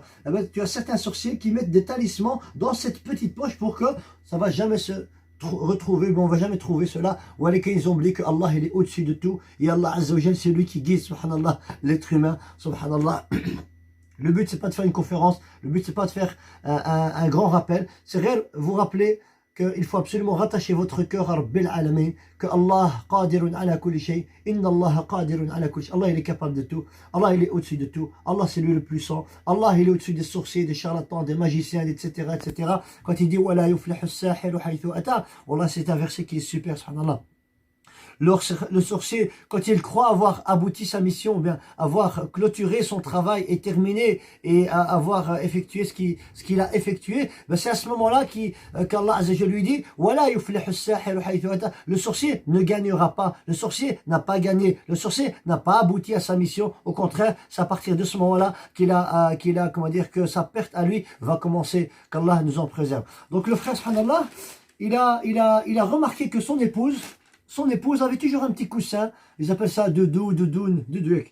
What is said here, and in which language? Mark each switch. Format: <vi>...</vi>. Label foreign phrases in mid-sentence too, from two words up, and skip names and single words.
<fr>Eh ben, tu as certains sorciers qui mettent des talismans dans cette petite poche pour que ça ne va jamais se retrouver, mais on ne va jamais trouver cela. Ou alors qu'ils ont oublié que Allah il est au-dessus de tout et</fr> <ar>الله عز وجل</ar> <fr>c'est lui qui guide, subhanallah, l'être humain, subhanallah. Le but c'est pas de faire une conférence, le but c'est pas de faire un grand rappel, c'est réel, vous rappeler qu'il faut absolument rattacher votre cœur à</fr> <ar>رب العالمين,</ar> <fr>que</fr> <ar>الله قادر على كل شيء, إن الله قادر على كل شيء.</ar> <fr>Allah il est capable de tout, Allah il est au-dessus de tout, Allah c'est lui le puissant, Allah il est au-dessus des sorciers, des charlatans, des magiciens, etc. etc. Quand il dit</fr> <ar>ولا يفلح الساحر حيث أتى,</ar> <fr>wallah c'est un verset qui est super, subhanallah. Le sorcier, quand il croit avoir abouti sa mission, ou bien avoir clôturé son travail et terminé et avoir effectué ce qu'il a effectué, ben c'est à ce moment-là qu'</fr> <ar>الله عز وجل</ar> <fr>lui dit</fr> <ar>ولا يفلح الساحر حيث أتى.</ar> <fr>Le sorcier ne gagnera pas, le sorcier n'a pas gagné, le sorcier n'a pas abouti à sa mission. Au contraire, c'est à partir de ce moment-là que sa perte à lui va commencer, qu'Allah nous en préserve. Donc le frère, subhanallah, il a remarqué que son épouse avait toujours un petit coussin, ils appellent ça doudou, doudoune, doudouek.</fr>